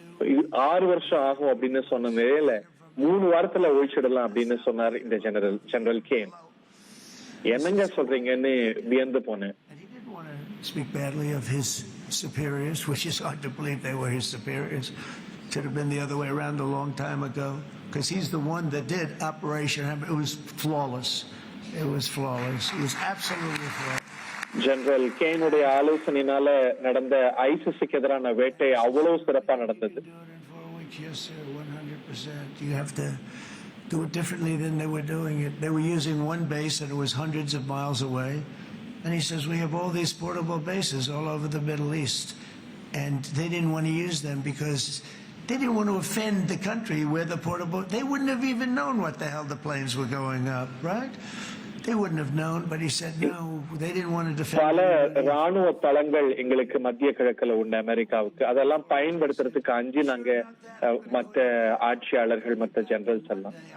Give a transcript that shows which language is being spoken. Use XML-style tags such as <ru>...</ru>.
<ta>6 வருஷம் ஆகும் அப்படின்னு சொன்ன நிலையில 3 வாரத்துல ஒழிச்சிடலாம் அப்படின்னு சொன்னார் இந்த ஜெனரல் கேன். என்னங்க சொல்றீங்கன்னு வியந்து போனேன்.</ta> <en>Speak badly of his superiors, which is hard to believe they were his superiors. Should have been the other way around a long time ago, because he's the one that did Operation Hammer. It was flawless. It was flawless. It was absolutely flawless.</en> <ta>General கேனுடைய ஆலோசனையினால நடந்த ஐசிஸ்க்கு எதிரான வேட்டை அவ்வளவு சிறப்பா நடந்தது.</ta> <en>Yes, sir, 100%. You have to do it differently than they were doing it. They were using one base and it was hundreds of miles away. And he says, we have all these portable bases all over the Middle East. And they didn't want to use them because they didn't want to offend the country where the portable, they wouldn't have even known what the hell the planes were going up, right? They wouldn't have known, but he said no, they didn't want to defend.</en> <ta>பல ராணுவ தளங்கள் எங்களுக்கு மத்திய கிழக்குல உண்டு அமெரிக்காவுக்கு. அதெல்லாம் பயன்படுத்துறதுக்கு அஞ்சு நாங்க மற்ற ஆட்சியாளர்கள் மற்ற ஜெனரல்ஸ் எல்லாம்.</ta>